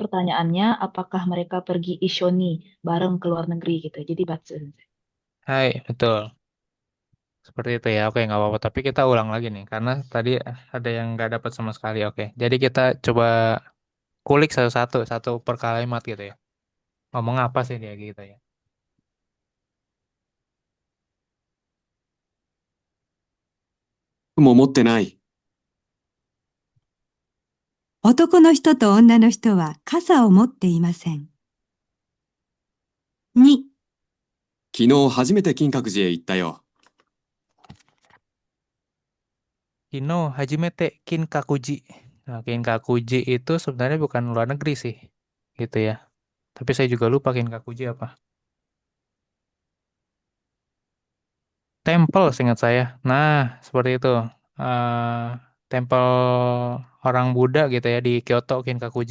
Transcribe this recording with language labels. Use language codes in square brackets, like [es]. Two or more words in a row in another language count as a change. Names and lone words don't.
[id] pertanyaannya apakah mereka pergi Ishoni bareng ke luar negeri gitu. Jadi Batsu Sensei. Hai, betul. Seperti itu ya, oke nggak apa-apa. Tapi kita ulang lagi nih, karena tadi ada yang nggak dapat sama sekali, oke. Jadi kita coba kulik satu-satu, satu per kalimat gitu ya. Ngomong apa sih dia gitu ya. [ja] も持ってない。男の人と女の人は傘を持っていません。2、昨日初めて金閣寺へ行ったよ。昨日初めて金閣寺. [id] Nah, Kinkakuji itu sebenarnya bukan luar negeri sih, gitu ya. Tapi saya juga lupa Kinkakuji apa. Temple, seingat saya. Nah, seperti itu. eh Tempel orang Buddha gitu ya di Kyoto, Kinkakuji.